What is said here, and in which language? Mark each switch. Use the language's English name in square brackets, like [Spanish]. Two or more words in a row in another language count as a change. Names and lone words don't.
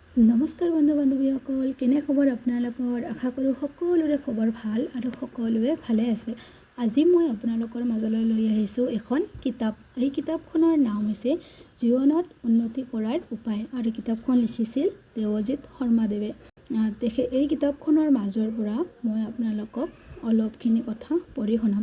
[Assamese] নমস্কাৰ বন্ধু বান্ধৱীসকল কেনে খবৰ আপোনালোকৰ [Hindi] आशा करूँ [Assamese] সকলোৰে খবৰ ভাল আৰু সকলোৱে ভালে আছে। আজি মই আপোনালোকৰ মাজলৈ লৈ আহিছোঁ এখন কিতাপ। এই কিতাপখনৰ নাম হৈছে জীৱনত উন্নতি কৰাৰ উপায় আৰু কিতাপখন লিখিছিল দেৱজিৎ শৰ্মাদেৱে। এই কিতাপখনৰ মাজৰ পৰা মই আপোনালোকক অলপখিনি কথা পঢ়ি শুনাম।